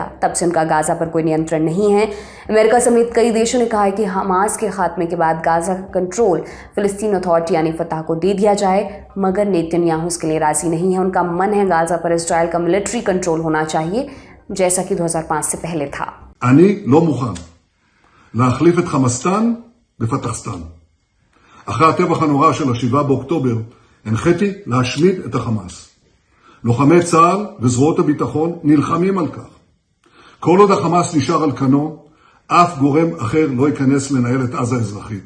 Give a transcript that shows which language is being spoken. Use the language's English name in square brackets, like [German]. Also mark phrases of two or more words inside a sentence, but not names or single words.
[Hindi] तब से उनका गाजा पर कोई नियंत्रण नहीं है। अमेरिका समेत कई देशों ने कहा है कि हमास के खात्मे के बाद गाजा का कंट्रोल फ़लस्तीन अथॉरिटी यानी फतह को दे दिया जाए, मगर नेतन्याहू इसके लिए राज़ी नहीं है। उनका मन है गाजा पर इजराइल का [English] military control [Hindi] होना चाहिए, जैसा कि 2005 से पहले था। [Hebrew] אני לא מוכן להחליף את חמאסטן בפתחסטן. אחרי הטבח הנורא של 7 באוקטובר, הנחיתי להשמיד את החמאס. לוחמי צה"ל וזרועות הביטחון נלחמים על כך. כל עוד החמאס נשאר על כנו, אף גורם אחר לא ייכנס לנהל את עזה אזרחית.